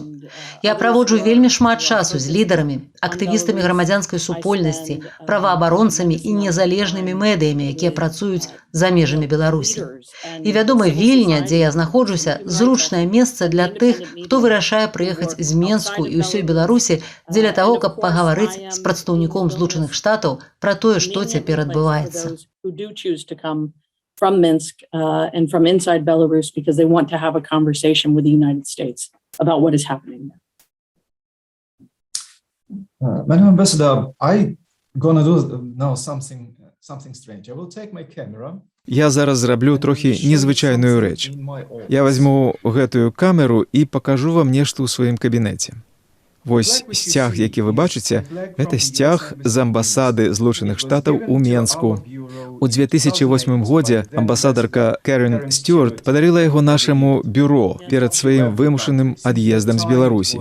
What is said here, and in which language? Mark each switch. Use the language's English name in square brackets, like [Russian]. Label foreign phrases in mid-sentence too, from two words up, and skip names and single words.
[Belarusian] Я праводжу вельмі шмат часу з лідарамі, актывістамі грамадзянскай супольнасці, праваабаронцамі і незалежнымі медыямі, якія працуюць за межамі Беларусі. І вядома, Вільня, дзе я знаходжуся, зручнае месца для тых, хто вырашае прыехаць з Менску і ўсёй Беларусі дзеля таго, каб пагаварыць з прадстаўніком Злучаных Штатаў пра тое, што цяпер адбываецца. [English] From Minsk and from inside Belarus because they want to have a conversation with the United States about what is happening there. Madam Ambassador, I'm gonna do now something strange. I will take my camera. [Belarusian] Я зараз зраблю трохі незвычайную рэч. Я возьму гэтую камеру і пакажу вам нешта ў сваім кабінеце. Вось сцяг, які вы бачыце, гэта сцяг з амбасады Злучаных Штатаў у Менску. У 2008 годзе амбасадарка Кэрин Стюарт падарыла яго нашаму бюро перад сваім вымушаным ад'ездам з Беларусі.